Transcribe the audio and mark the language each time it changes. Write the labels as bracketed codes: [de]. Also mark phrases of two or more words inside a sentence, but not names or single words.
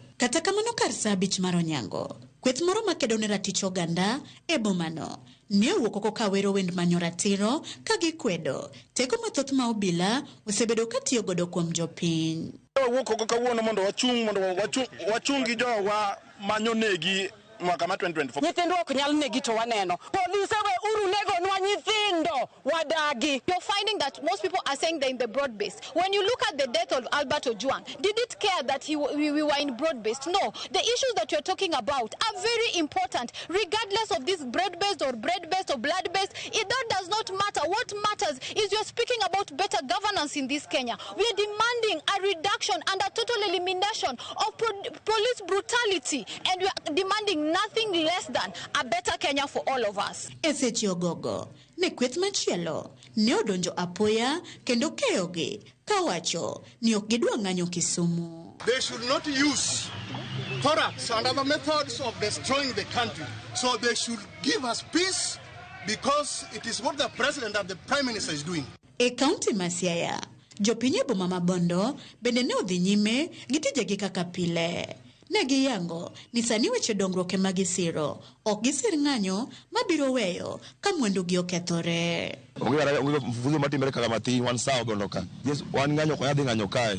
[luo] Kata kamano kar saa 5 mar onyango, kweth moro makedo ne ratich oganda e bomano ne owuok oko ka wero wend manyo ratiro ka gikwedo teko mathoth ma obila osebedo ka tiyo godo kuom jopiny. Owuok oko kawuono mondo wachungi jowa manyo negi mwaka ma 2024. Nyithindo ok nyal negi to waneno. Polise we uru nego nwa nyithindo wadagi. [en] You're finding that most people are saying they're in the broad base. When you look at the death of Albert Ojwang, did it care that we were in broad based? No. The issues that you're talking about are very important, regardless of this broad based or bread based or blood based. That does not matter. What matters is you're speaking about better governance in this Kenya. We are demanding a reduction and a total elimination of police brutality, and we are demanding nothing less than a better Kenya for all of us. [luo] Esechi ogogo, ne kweth machielo, ne odonjo apoya kendo keyogi, kawacho ni ok gidwa ng'anyo Kisumu. [en] They should not use products and other methods of destroying the country. So they should give us peace because it is what the president and the prime minister is doing. [luo] E kaunti ma Siaya, jopiny e boma ma Bondo bende ne odhi nyime gi tijegi kaka pile. Ne giyango ni sani weche dongruok ema gisiro, ok gisir ng'anyo mabiro weyo ka mwandu gi okethore. Mfuzo matimere kaka mati wan sawa Bondoka. Yes, wan ng'anyo kwa yadhi ng'anyo kae.